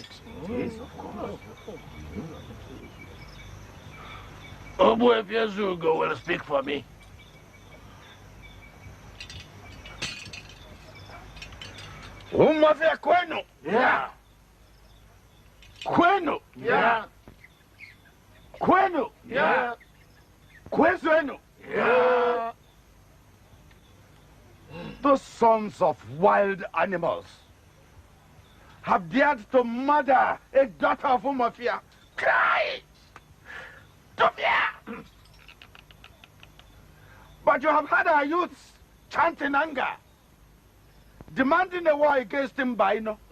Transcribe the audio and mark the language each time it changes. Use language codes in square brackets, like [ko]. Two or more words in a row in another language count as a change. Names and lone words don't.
[en] Yes, of course. Umuofia Zugo will speak for me. [ig] Umuofia Kwenu? [en] Yeah. [ig] Kwenu? [en] Yeah. [ig] Kwenu? [en] Yeah. [ig] Kwenu? [en] Yeah. Those sons of wild animals have dared to murder a daughter of Umuofia. Cry! To fear! But you have had our youths chanting anger, demanding a war against Mbaino.